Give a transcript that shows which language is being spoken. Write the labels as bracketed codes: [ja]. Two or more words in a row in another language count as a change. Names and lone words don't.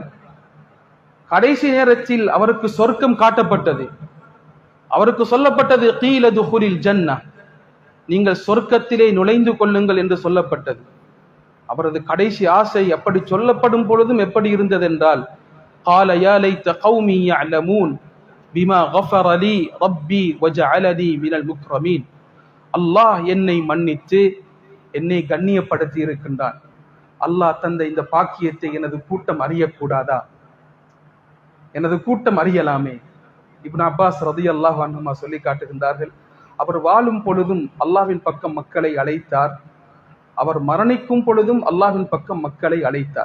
[ta] கடைசி நேரத்தில் அவருக்கு சொர்க்கம் காட்டப்பட்டது. அவருக்கு சொல்லப்பட்டது, [ar] قيل ادخل الجنة, [ta] நீங்கள் சொர்க்கத்திலே நுழைந்து கொள்ளுங்கள் என்று சொல்லப்பட்டது. அவரது கடைசி ஆசை அப்படி சொல்லப்படும் பொழுதும் எப்படி இருந்தது என்றால், [ar] قال يا ليت قومي يعلمون بما غفر لي ربي وجعلني من المكرمين. [ta] அல்லாஹ் என்னை மன்னித்து என்னை கண்ணியப்படுத்தி இருக்கின்றான். அல்லாஹ் தந்த இந்த பாக்கியத்தை எனது கூட்டம் அறியக்கூடாதா? எனது கூட்டம் அறியலாமே. இப்னு அப்பாஸ் [ar] رضي الله عنهما [ta] சொல்லி காட்டுகின்றார்கள், அவர் வாழும் பொழுதும் அல்லாஹ்வின் பக்கம் மக்களை அழைத்தார், அவர் மரணிக்கும் பொழுதும் அல்லாஹ்வின் பக்கம் மக்களை அழைத்தார்.